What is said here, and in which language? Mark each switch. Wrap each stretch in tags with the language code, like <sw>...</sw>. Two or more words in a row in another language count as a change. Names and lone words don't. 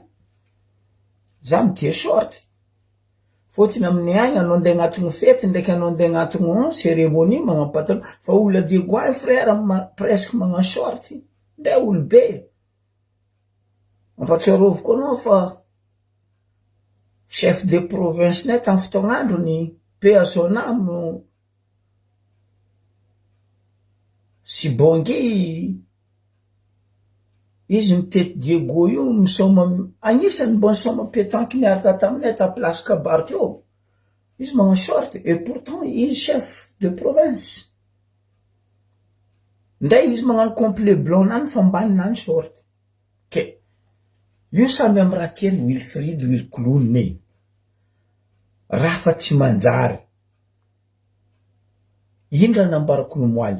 <mg>Za mitia short, fôtiny amin'ny agny anao andeha agnatin'ny fety ndraiky anao andeha agnatin'ny cérémonie magnano pataloha, fa olona Diego agny</mg> <fr>frère presque</fr> <mg>magnano short, ndray olobe. Mampatsiaroviko anao fa</mg> <fr>chef de province</fr> <mg>nay tamin'ny fotoagn'andro ny</mg> <fr>paix à son âme</fr> <mg>Sibongi, izy mitety Diego io misoma, agnisan'ny mbo nisoma pétanque niaraka taminay ta place Kabary teo. Izy magnano short</mg> <fr>et pourtant</fr> <mg>izy</mg> <fr>chef de province.</fr> <mg>Ndray izy magnano</mg> <fr>complet blanc</fr> <mg>nany fa ambany nany short. Ke io samy amy raha tiany Wilfrid Wilcloun ne. Raha fa tsy manjary. Ino raha nambarako nomoaly?</mg>